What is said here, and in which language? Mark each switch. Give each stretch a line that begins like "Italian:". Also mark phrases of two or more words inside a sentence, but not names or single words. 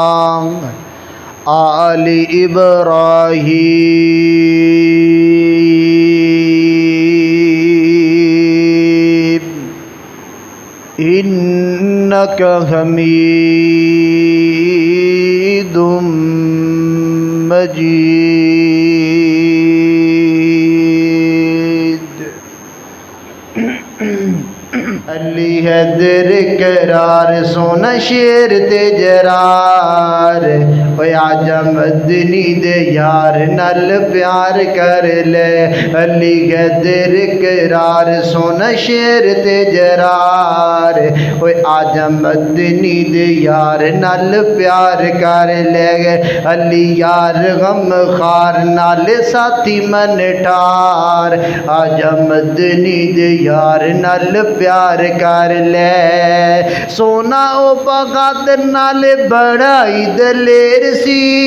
Arabic: آل إبراهيم إنك حميد مجيد
Punjabi: علی حیدر قرار سونا شیر تے جرار اوے آجا مدنی دے یار نال پیار کر لے علی حیدر قرار سونا شیر تے جرار اوے آجا مدنی دے یار نال پیار کر لے علی یار غم خار نال ساتھی من ٹھار آجا مدنی دے یار نال پیار کر لے سونا او بغادر نال بڑائی دلیر سی